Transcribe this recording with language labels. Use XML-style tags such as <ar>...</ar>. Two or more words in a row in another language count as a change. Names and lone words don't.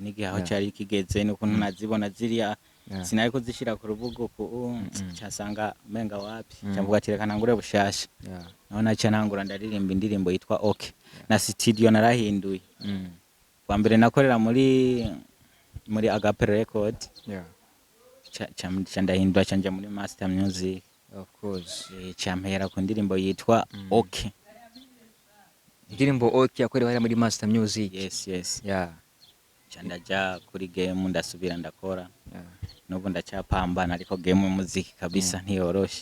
<rn>n'igihe aho cyari kigeze nuko nazibona ziriya sinari ko zishira ku rubugo ko cyasanga menga wapi cyamvuga ati reka ntangure bushasha naho naca ntangura ndaririmba indirimbo yitwa okay na studio narahinduye kwa mbere nakorera muri Agape Record ndahindura canje muri Master Music</rn> <en>of course</en> <rn>Amahera ku ndirimbo yitwa okay indirimbo okay yakorewe muri Master Music yes ndaja kuri game ndasubira ndakora n'ubu ndacyapambana ariko game y'umuziki kabisa ntiyoroshe</rn>